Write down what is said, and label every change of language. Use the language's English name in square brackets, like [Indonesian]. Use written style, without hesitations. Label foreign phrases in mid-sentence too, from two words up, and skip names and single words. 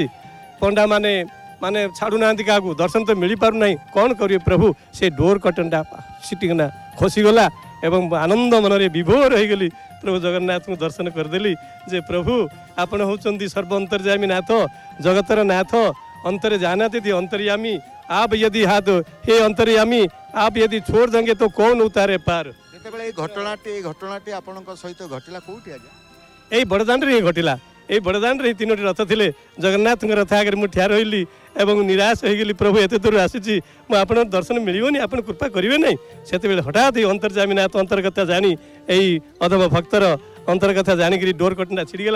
[Odia] ପଣ୍ଡାମାନେ ମାନେ ଛାଡ଼ୁନାହାନ୍ତି କାହାକୁ, ଦର୍ଶନ ତ ମିଳିପାରୁନାହିଁ, କ'ଣ କରିବେ ପ୍ରଭୁ? ସେ [English] door curtain [Odia] ସିଟିକିନା ଖସିଗଲା ଏବଂ ଆନନ୍ଦ ମନରେ ବିଭୋର ହେଇଗଲି। ପ୍ରଭୁ ଜଗନ୍ନାଥଙ୍କୁ ଦର୍ଶନ କରିଦେଲି ଯେ ପ୍ରଭୁ ଆପଣ ହେଉଛନ୍ତି ସର୍ବ ଅନ୍ତର୍ଯାମୀ ନାଥ, ଜଗତର ନାଥ, ଅନ୍ତରେ ଜାନାତି ଅନ୍ତର୍ୟାମୀ। [Hindi] आप यदि हाथ हे अंतर्यामी, आप यदि छोड़ देंगे तो कौन उतारे पार। [Odia] ଯେତେବେଳେ ଏଇ ଘଟଣାଟି ଆପଣଙ୍କ ସହିତ ଘଟିଲା କୋଉଠି ଆଜ୍ଞା? এই ବଡ଼ଦାଣ୍ଡରେ ହିଁ ଘଟିଲା। এই ବଡ଼ଦାଣ୍ଡରେ ହିଁ 3ଟି ରଥ ଥିଲେ। ଜଗନ୍ନାଥଙ୍କ ରଥ ଆଗରେ ମୁଁ ଠିଆ ରହିଲି ଏବଂ ନିରାଶ ହେଇଗଲି, ପ୍ରଭୁ ଏତେ ଦୂର ଆସିଛି, ମୁଁ ଆପଣଙ୍କ ଦର୍ଶନ ମିଳିବନି, ଆପଣ କୃପା କରିବେ ନାହିଁ। ସେତେବେଳେ ହଠାତ୍ ଏଇ ଅନ୍ତର୍ଯାମୀନାଥ ଅନ୍ତର୍କଥା ଜାଣି ଏଇ ଅଧମ ଭକ୍ତର ଅନ୍ତର୍କଥା ଜାଣିକିରି ଡୋର କଟନା ଛିଡ଼ିଗଲା।